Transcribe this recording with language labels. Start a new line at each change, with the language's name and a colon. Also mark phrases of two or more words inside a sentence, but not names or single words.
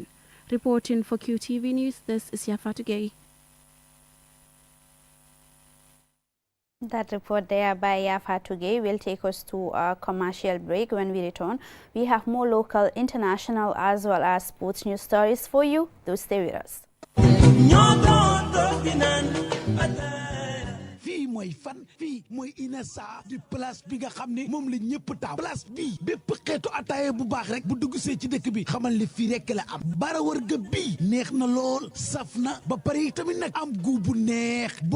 English: Reporting for QTV News, this is Yafatu Gay. That report there by Yafatu Gay will take us to a commercial break. When we return, we have more local, international, as well as sports news stories for you. Do stay with us.
Wolof: mooy fan fii mooy Inessa di place bi nga xam ne moom la ñëpp taam place bi bépp xeetu ataaya bu baax rek bu dugg see ci dëkk bi xamal ne fii rek la am bara wërga bii neex na lool saf na ba pare tamit nag am gu bu neex boo